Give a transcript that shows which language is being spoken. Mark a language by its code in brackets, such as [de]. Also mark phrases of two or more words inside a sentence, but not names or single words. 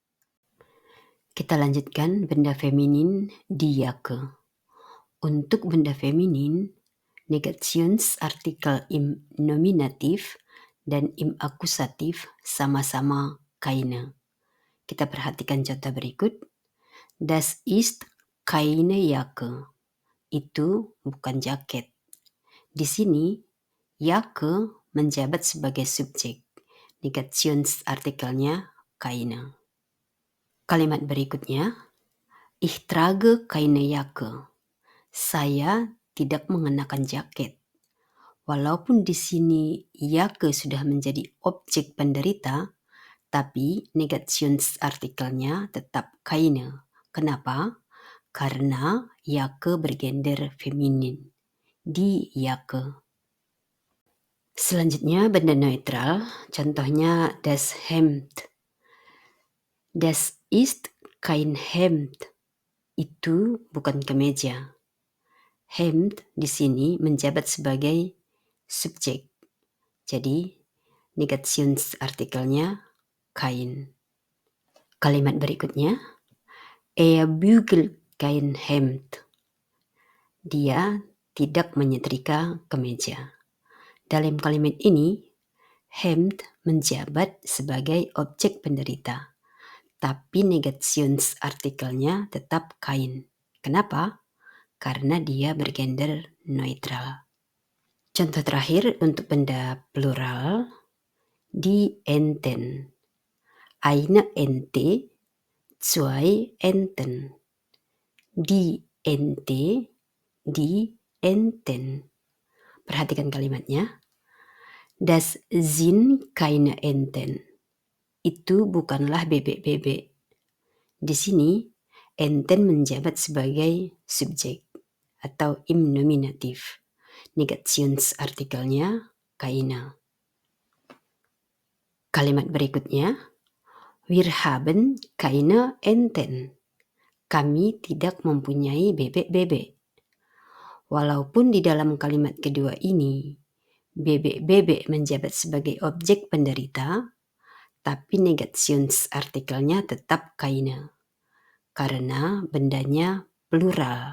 [id] Kita lanjutkan benda feminin diake. Untuk benda feminin, [de] Negationsartikel im Nominativ [id] dan [de] im Akusativ [id] sama-sama keine. Kita perhatikan contoh berikut. [de] Das ist keine Jacke. [id] Itu bukan jaket. Di sini, Jacke menjabat sebagai subjek. Negationsartikelnya keine. Kalimat berikutnya, [de] ich trage keine Jacke. [id] Saya tidak mengenakan jaket. Walaupun di sini Jacke sudah menjadi objek penderita, tapi Negationsartikelnya tetap keine. Kenapa? Karena Jacke bergender feminin. [de] Die Jacke. [id] Selanjutnya benda neutral, contohnya [de] das Hemd. Das ist kein Hemd. [id] Itu bukan kemeja. Hemd di sini menjabat sebagai subjek. Jadi Negationsartikelnya kein. Kalimat berikutnya, [de] er bügelt kein Hemd. [id] Dia tidak menyetrika kemeja. Dalam kalimat ini, Hemd menjabat sebagai objek penderita, tapi Negationsartikelnya tetap kein. Kenapa? Karena dia bergender neutral. Contoh terakhir untuk benda plural, [de] die Enten. Eine Ente, zwei Enten. Die Ente, die Enten. [id] Perhatikan kalimatnya. [de] Das sind keine Enten. [id] Itu bukanlah bebek-bebek. Di sini, Enten menjabat sebagai subjek atau [de] im Nominativ. [id] Negationsartikelnya keine. Kalimat berikutnya, [de] wir haben keine Enten. [id] Kami tidak mempunyai bebek-bebek. Walaupun di dalam kalimat kedua ini, bebek-bebek menjabat sebagai objek penderita, tapi Negationsartikelnya tetap keine. Karena bendanya plural.